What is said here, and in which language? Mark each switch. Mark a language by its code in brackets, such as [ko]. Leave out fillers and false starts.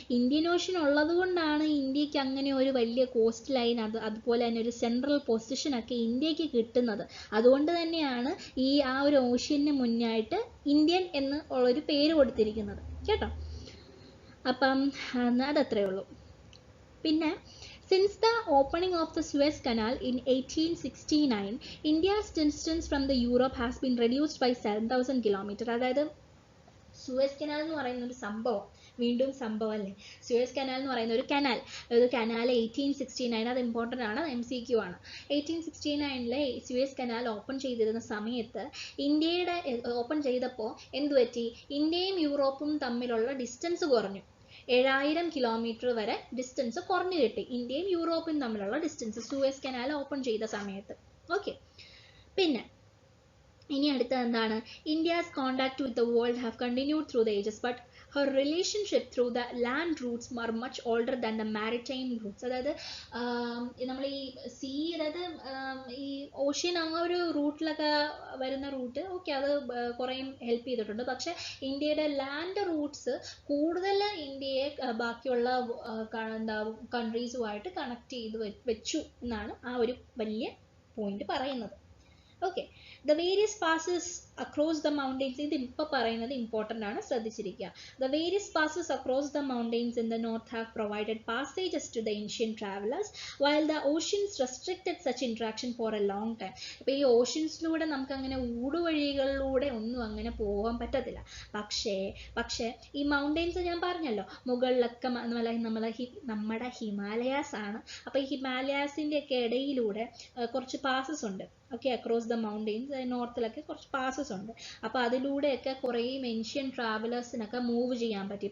[ml] Indian ocean ഉള്ളത് കൊണ്ടാണ് ഇന്ത്യക്ക് അങ്ങനെ ഒരു വലിയ കോസ്റ്റ് ലൈൻ, അതുപോലെ തന്നെ ഒരു സെൻട്രൽ പൊസിഷനൊക്കെ ഇന്ത്യക്ക് കിട്ടുന്നത്. അതുകൊണ്ട് തന്നെയാണ് ആ ഒരു ഓഷ്യന് മുന്നായിട്ട് ഇന്ത്യൻ എന്ന് ഉള്ളൊരു പേര് കൊടുത്തിരിക്കുന്നത് കേട്ടോ. അപ്പം അതത്രയേ ഉള്ളൂ. പിന്നെ [en] since the opening of the Suez Canal in 1869, India's distance from the Europe has been reduced by 7,000 kilometers. [ml] അതായത് സുവേസ് കനാൽ എന്ന് പറയുന്ന ഒരു സംഭവം അല്ലേ. സുവേസ് കനാൽ എന്ന് പറയുന്ന ഒരു കനാൽ 1869, അത് ഇമ്പോർട്ടൻ്റ് ആണ്, MCQ ആണ്. 1869 സുവേസ് കനാൽ ഓപ്പൺ ചെയ്തിരുന്ന സമയത്ത് ഓപ്പൺ ചെയ്തപ്പോൾ എന്ത് പറ്റി? ഇന്ത്യയും യൂറോപ്പും തമ്മിലുള്ള ഡിസ്റ്റൻസ് കുറഞ്ഞു. 7000 കിലോമീറ്റർ വരെ ഡിസ്റ്റൻസ് കുറഞ്ഞു കിട്ടി ഇന്ത്യയും യൂറോപ്പും തമ്മിലുള്ള ഡിസ്റ്റൻസ് സൂയസ് കനാൽ ഓപ്പൺ ചെയ്ത സമയത്ത്. ഓക്കെ, പിന്നെ ഇനി അടുത്തത് എന്താണ്? [en] India's contact with the world have continued through the ages, but her relationship through the land routes are much older than the maritime routes. [ml] അതായത് നമ്മൾ ഈ സീ, അതായത് ഈ ഓഷ്യൻ ആ ഒരു റൂട്ടിലൊക്കെ വരുന്ന റൂട്ട് ഓക്കെ, അത് കുറേ ഹെൽപ്പ് ചെയ്തിട്ടുണ്ട്. പക്ഷെ ഇന്ത്യയുടെ ലാൻഡ് റൂട്ട്സ് കൂടുതൽ ഇന്ത്യയെ ബാക്കിയുള്ള എന്താ കൺട്രീസുമായിട്ട് കണക്ട് ചെയ്ത് വെച്ചു എന്നാണ് ആ ഒരു വലിയ പോയിന്റ് പറയുന്നത്. Okay, [en] the various passes across the mountains, [ml] ഇത് ഇപ്പോൾ പറയുന്നത് ഇമ്പോർട്ടൻ്റ് ആണ്, ശ്രദ്ധിച്ചിരിക്കുക. [en] The various passes across the mountains in the north have provided passages to the ancient travelers, while the oceans restricted such interaction for a long time. [ml] ഇപ്പോൾ ഈ ഓഷ്യൻസിലൂടെ നമുക്ക് അങ്ങനെ ഊടുവഴികളിലൂടെ ഒന്നും അങ്ങനെ പോകാൻ പറ്റത്തില്ല. പക്ഷേ ഈ മൗണ്ടെയ്ൻസ് ഞാൻ പറഞ്ഞല്ലോ, മുകളിലൊക്കെ നമ്മുടെ ഹിമാലയാസ് ആണ്. അപ്പോൾ ഈ ഹിമാലയാസിൻ്റെ ഒക്കെ ഇടയിലൂടെ കുറച്ച് പാസസ് ഉണ്ട്. ഓക്കെ, അക്രോസ് ദ മൗണ്ടെയ്ൻസ് നോർത്തിലൊക്കെ കുറച്ച് പാസസ് ഉണ്ട്. അപ്പോൾ അതിലൂടെയൊക്കെ കുറേ ഏൻഷ്യൻ ട്രാവലേഴ്സിനൊക്കെ മൂവ് ചെയ്യാൻ പറ്റി.